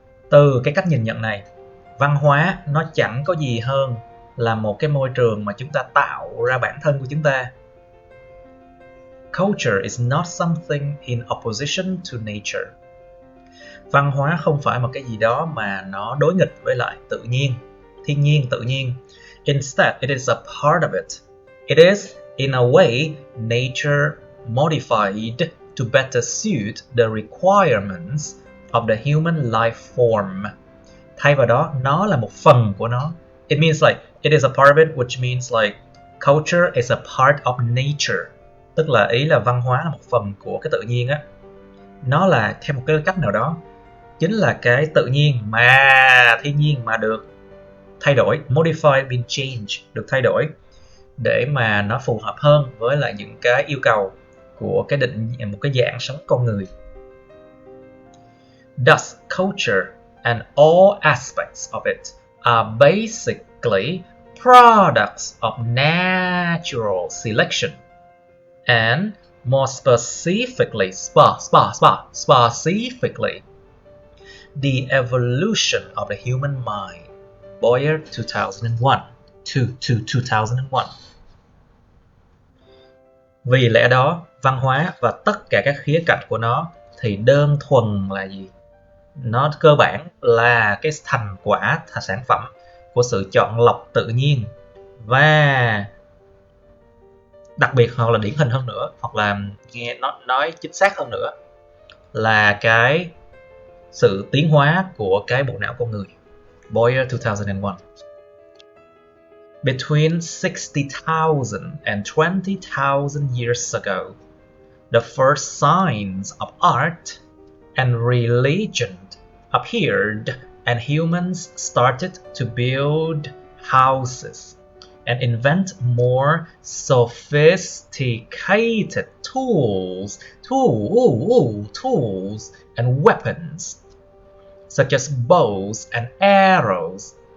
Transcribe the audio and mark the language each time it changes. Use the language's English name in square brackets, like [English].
[Vietnamese] Từ cái cách nhìn nhận này, văn hóa nó chẳng có gì hơn là một cái môi trường mà chúng ta tạo ra bản thân của chúng ta. [English] Culture is not something in opposition to nature. [Vietnamese] Văn hóa không phải một cái gì đó mà nó đối nghịch với lại tự nhiên, thiên nhiên, tự nhiên. [English] Instead, it is a part of it. It is, in a way, nature modified to better suit the requirements of the human life form. [Vietnamese] Thay vào đó, nó là một phần của nó. [English] It means like, it is a part of it, which means like, culture is a part of nature. [Vietnamese] Tức là ý là văn hóa là một phần của cái tự nhiên á. Nó là theo một cái cách nào đó, chính là cái tự nhiên mà thiên nhiên mà được thay đổi, [English] modify means change, [Vietnamese] được thay đổi để mà nó phù hợp hơn với lại những cái yêu cầu của cái một cái dạng sống con người. [English] Thus, culture and all aspects of it are basically products of natural selection, and more specifically, specifically, the evolution of the human mind. Boyer 2001. [Vietnamese] Vì lẽ đó, văn hóa và tất cả các khía cạnh của nó thì đơn thuần là gì? Nó cơ bản là cái thành quả, sản phẩm của sự chọn lọc tự nhiên, và đặc biệt hoặc là điển hình hơn nữa, hoặc là nghe nó nói chính xác hơn nữa là cái sự tiến hóa của cái bộ não con người. [English] Boyer 2001. Between 60,000 and 20,000 years ago, the first signs of art and religion appeared, and humans started to build houses and invent more sophisticated tools and weapons, such as bows and arrows.